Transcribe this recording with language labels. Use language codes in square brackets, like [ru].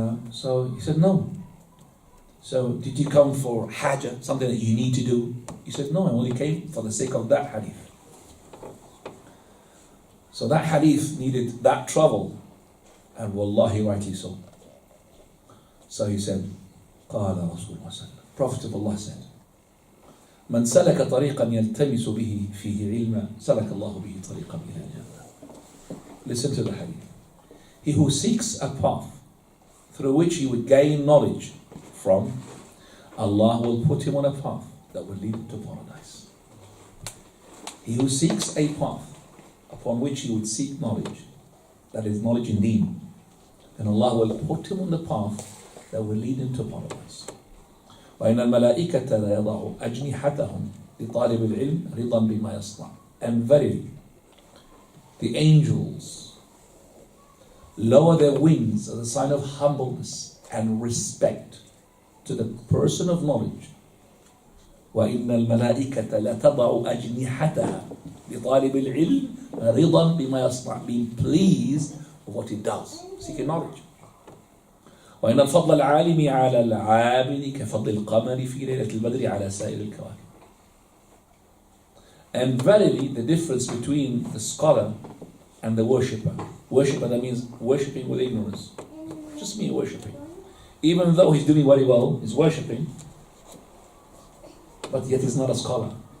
[en] So he said, no. So did you come for hajjah, something that you need to do? He said, no, I only came for the sake of that hadith. So that hadith needed that travel, and wallahi, rightly so. So he said, [ar] قال رسول الله صلى الله عليه وسلم, [en] Prophet of Allah said, [ar] من سلك طريقا يلتمس به فيه علما سلك الله به طريقا إلى الجنة. [en] Listen to the hadith. He who seeks a path through which he would gain knowledge from, Allah will put him on a path that will lead him to paradise. He who seeks a path upon which he would seek knowledge, that is knowledge in deen, then Allah will put him on the path that will lead him to paradise. [ar] وَإِنَّ الْمَلَائِكَةَ لَيَضَعُ أَجْنِحَتَهُمْ لِطَالِبِ الْعِلْمِ رِضًا بِمَا يَصْنَعُ. [en] And verily, the angels lower their wings as a sign of humbleness and respect to the person of knowledge. [ar] وَإِنَّ الْمَلَائِكَةَ لَتَضَعُ أَجْنِحَتَهَا لِطَالِبِ الْعِلْمِ رِضًا بِمَا يَصْنَعُ. [en] Being pleased with what he does, seeking knowledge. [ar] وإن الفضل العالم على العابد كفضل القمر في ليلة البدر على سائر الكواكب. [en] And verily, the difference between the scholar and the worshipper. Worshipper, that means worshipping with ignorance. Just me worshipping. Even though he's doing very well, he's worshipping, but yet he's not a scholar.